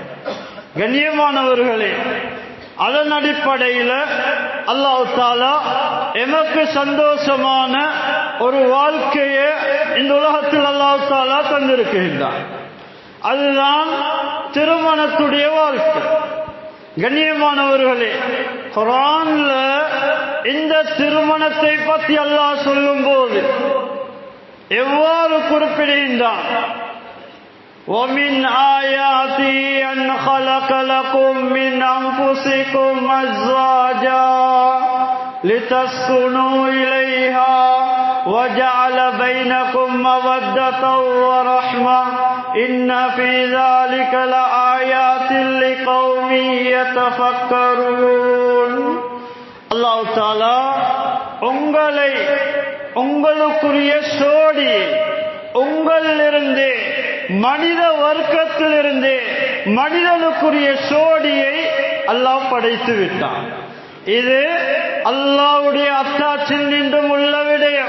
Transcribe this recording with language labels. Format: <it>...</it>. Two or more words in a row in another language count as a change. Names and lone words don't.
<ta>கண்ணியமானவர்களே, அதன் அடிப்படையில் அல்லாஹ் தஆலா எமக்கு சந்தோஷமான ஒரு வாழ்க்கையை இந்த உலகத்தில் அல்லாஹ் தஆலா தந்திருக்கின்றார். அதுதான் திருமணத்துடைய வாழ்க்கை. கண்ணியமானவர்களே, குர்ஆன்ல இந்த திருமணத்தை பற்றி அல்லாஹ் சொல்லும் போது எவ்வாறு குறிப்பிடுகின்றான்?</ta> <ar>وَمِنْ آيَاتِهِ أَنْ خَلَقَ لَكُم مِّنْ أَنفُسِكُمْ أَزْوَاجًا لِتَسْكُنُوا إِلَيْهَا وَجَعَلَ بَيْنَكُم مَّوَدَّةً وَرَحْمَةً إِنَّ فِي ذَلِكَ لَآيَاتٍ لِقَوْمٍ يَتَفَكَّرُونَ.</ar> <ta>அல்லாஹ் தஆலா உங்களை உங்களுக்குரிய சோடி உங்களிலிருந்து மனித வர்க்கத்திலிருந்து மனிதனுக்குரிய சோடியை அல்லாஹ் படைத்து விட்டான். இது அல்லாஹ்வுடைய அத்தாட்சியில் நின்றும் உள்ள விடயம்.</ta>